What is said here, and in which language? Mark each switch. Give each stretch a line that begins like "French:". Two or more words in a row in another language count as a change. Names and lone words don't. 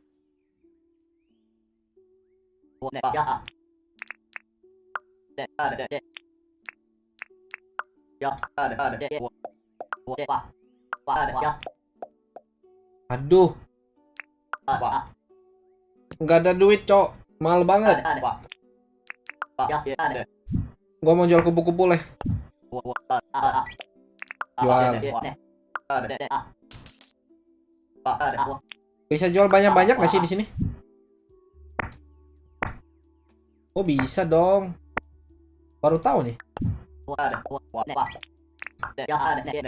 Vietnamese: Nè, dạ. Nè, nè, nè. Dạ, nè, nè, nè. Nè, ba. Ba, nè, dạ.
Indonesian: Aduh,
Vietnamese: Ba.
Indonesian: nggak ada duit cok, mahal banget.
Vietnamese: Nè, ba. Ba, dạ, nè.
Indonesian: Gua mau jual kupu-kupu leh. Jual.
Vietnamese: Nè, nè. Nè, nè. Ba, nè.
Indonesian: Bisa jual banyak-banyak nggak sih di sini? Oh bisa dong. Baru tahu nih.
Vietnamese: Nè, ba. Nè, dạ, nè, nè.